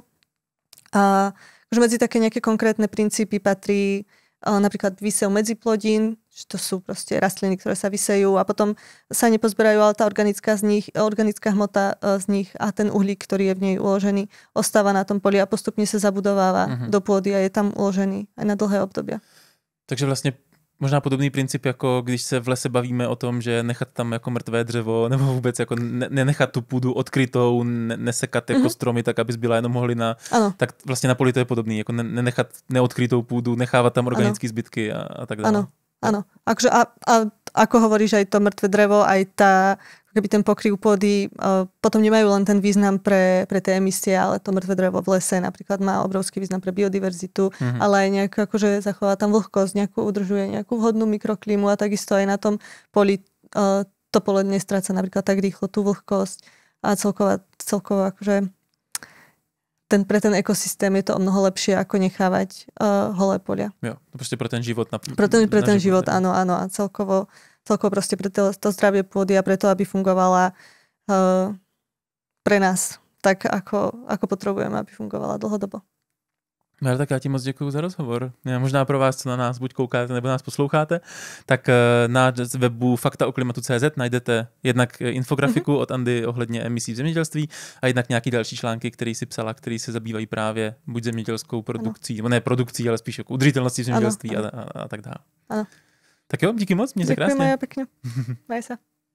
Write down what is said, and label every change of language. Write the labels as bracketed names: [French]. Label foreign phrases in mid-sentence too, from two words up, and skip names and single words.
[Slovak] A medzi také nejaké konkrétne princípy patrí napríklad výsev medziplodín, že to sú proste rastliny, ktoré sa vysejú a potom sa nepozberajú, ale tá organická hmota z nich a ten uhlík, ktorý je v nej uložený, ostáva na tom poli a postupne sa zabudováva do pôdy a je tam uložený aj na dlhé obdobia. [Czech] Takže vlastne možná podobný princip, jako když se v lese bavíme o tom, že nechat tam jako mrtvé dřevo, nebo vůbec jako nenechat tu půdu odkrytou, nesekat jako stromy, tak aby zbyla jenom holina. Tak vlastně na poli to je podobný, jako nenechat neodkrytou půdu, nechávat tam organické zbytky a tak dále. [Slovak] Áno. Akože a ako hovoríš, aj to mŕtve drevo, aj keby ten pokryv pôdy, potom nemajú len ten význam pre tie emisie, ale to mŕtve drevo v lese napríklad má obrovský význam pre biodiverzitu, ale aj nejak akože zachová tam vlhkosť, udržuje nejakú vhodnú mikroklímu a takisto aj na tom poli to pole nestráca napríklad tak rýchlo tú vlhkosť a celkovo akože pre ten ekosystém je to o mnoho lepšie, ako nechávať holé polia. [Czech] Jo, prostě pro ten život. [Slovak] Pre ten život, áno. A celkovo proste pre to zdravie pôdy a preto, aby fungovala pre nás tak, ako potrebujeme, aby fungovala dlhodobo. [Czech] Tak já ti moc děkuju za rozhovor. Možná pro vás, co na nás buď koukáte nebo nás posloucháte, tak na webu faktaoklimatu.cz najdete jednak infografiku od Andy ohledně emisí v zemědělství a jednak nějaký další články, který si psala, který se zabývají právě buď zemědělskou produkcí, nebo ne produkcí, ale spíš jako udržitelností v zemědělství a tak dále. Ano. Tak jo, díky moc, měj se krásně. [Slovak] Ďakujem aj pekne. Maj sa.